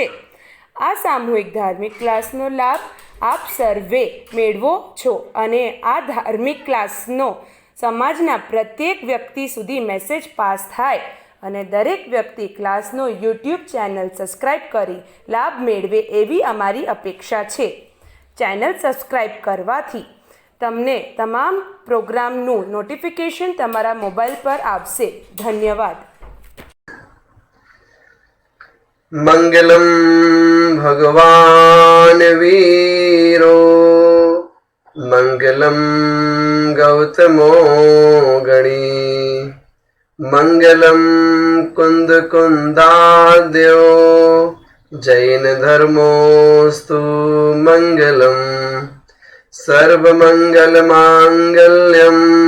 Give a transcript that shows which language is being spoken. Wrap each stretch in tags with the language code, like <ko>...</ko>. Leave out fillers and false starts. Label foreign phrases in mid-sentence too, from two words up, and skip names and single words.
<gu>આ સામૂહિક ધાર્મિક ક્લાસનો લાભ આપ સર્વે મેળવો છો અને આ ધાર્મિક ક્લાસનો સમાજના પ્રત્યેક વ્યક્તિ સુધી</gu> <en>message pass</en> <gu>થાય અને દરેક વ્યક્તિ ક્લાસનો યુટ્યુબ</gu> <en>channel subscribe</en> <gu>કરી લાભ મેળવે એવી અમારી અપેક્ષા છે।</gu> <en>channel subscribe</en> <gu>કરવાથી તમને તમામ પ્રોગ્રામનું નોટિફિકેશન તમારા મોબાઈલ પર આવશે। ધન્યવાદ।</gu> <sa>मंगलम भगवान वीरो मंगलम गौतमो गणी मंगलम कुंद कुंदाद्यो जैन धर्मोस्तु मंगलम सर्वमंगल मांगल्यम</sa>